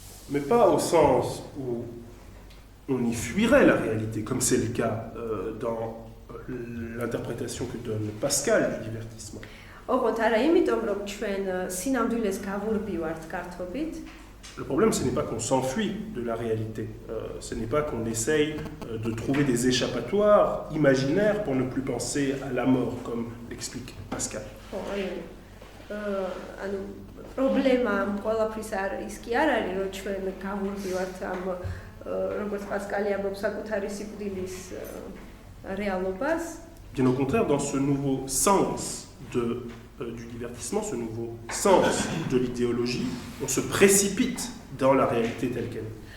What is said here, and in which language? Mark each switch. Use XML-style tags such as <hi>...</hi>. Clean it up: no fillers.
<fr>Mais pas au sens où on y fuirait la réalité, comme c'est le cas dans l'interprétation que donne Pascal du divertissement.</fr> <ka>ოღონდ არა იმიტომ რომ ჩვენ სინამდვილეს გავურბივართ გართობით.</ka> <fr>Le problème, ce n'est pas qu'on s'enfuit de la réalité, ce n'est pas qu'on essaye de trouver des échappatoires imaginaires pour ne plus penser à la mort, comme l'explique Pascal.</fr> <ka>ანუ პრობლემა ყველაფრის ის კი არ არის, რომ ჩვენ გავურბივართ ამ როგორც პასკალი ამბობს საკუთარი სიკვდილის რეალობას.</ka> <fr>Bien au contraire, dans ce nouveau sens du divertissement, ce nouveau sens de l'idéologie, on se précipite dans la réalité telle qu'elle est.</fr>